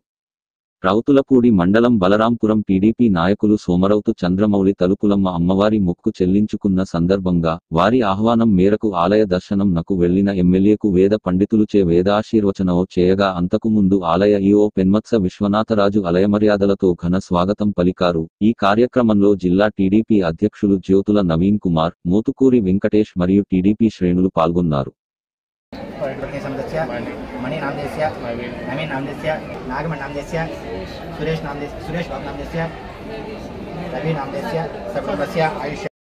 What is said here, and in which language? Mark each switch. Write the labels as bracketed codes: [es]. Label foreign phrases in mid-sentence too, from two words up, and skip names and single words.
[te] రౌతులపూడి మండలం బలరాంపురం టీడీపీ నాయకులు సోమరౌతు చంద్రమౌళి తలుపులమ్మ అమ్మవారి మొక్కు చెల్లించుకున్న సందర్భంగా వారి ఆహ్వానం మేరకు ఆలయ దర్శనం నకు వెళ్లిన ఎమ్మెల్యేకు వేద పండితులుచే వేదాశీర్వచనో చేయగా అంతకుముందు ఆలయ ఈఓ పెన్మత్స విశ్వనాథరాజు ఆలయమర్యాదలతో ఘన స్వాగతం పలికారు. ఈ కార్యక్రమంలో జిల్లా టీడీపీ అధ్యక్షులు జ్యోతుల నవీన్ కుమార్, మోతుకూరి వెంకటేష్ మరియు టీడీపీ శ్రేణులు పాల్గొన్నారు. [sa] मणि नामदेस्य नवीन नामदेस्य नागमण नामदेस्य सुरेश बाबू नामदेस्य रवि नामदेस्य सर्वस्य आयुष्य